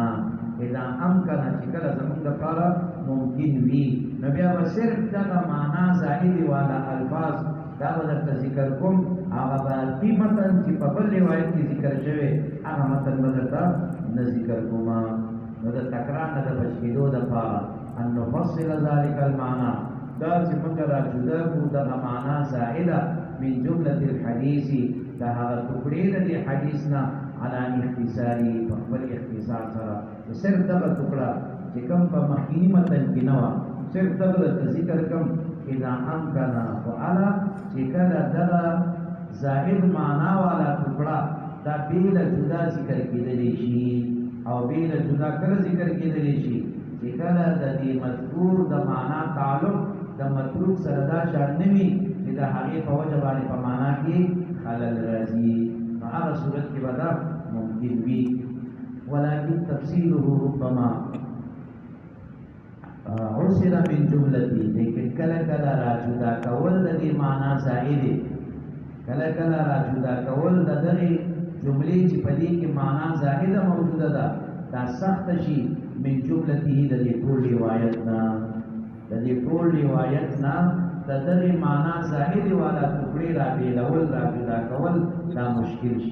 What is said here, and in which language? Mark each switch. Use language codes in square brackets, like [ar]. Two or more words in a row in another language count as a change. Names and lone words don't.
[ar] اذا امکانه [ps] چې کله زموږ دپاره ممکن وي نو بیا به صرف دغه معنا زائدې والا الفاظ دا به درته ذکر کوم، هغه باقي متن چې په بل روایت کې ذکر شوی هغه متن به درته نه ذکر کوم. نو د تکرار نه د بچ کېدو دپاره [ar] ان نفصل ذلك المعنى [ps] دا چې موږ را جدا کړو دغه معنا زائده [ar] من جملة الحدیث [ps] د هغه ټوکړې د دې حدیث نه [ar] على اختصاري [ps] په خپل اختصار سره. صرف دغه ټوکړه چې کوم په مخکیني متن کې نه وه صرف دغه درته ذکر کوم. [ar] اذا امکانه فعلا [ps] چې کله دغه زائد معنا والا ټوکړه دا بیله جدا ذکر کېدلی شي او بیله جدا کله ذکر کېدلی شي چې کله د دې مذکور د معنا تعلق د متروک سره دا شان نه وي چې د هغې په وجه باندې په معنا کې خلل راځي، نو هغه صورت کې به دا ممکن وي. [ar] ولكن تفصيله ربما عسر من جملتي، [ps] لیکن کله کله را جدا کول د دې معنا زائده، کله کله را جدا کول د دغې جملې چې په دې کې معنا زائده موجوده ده دا سخت شي [ar] من جملته [ps] د دې ټول روایت نه، د دې ټول روایت نه د دغې معنا زائده والا ټوکړې را بېلول را جدا کول دا مشکل شي.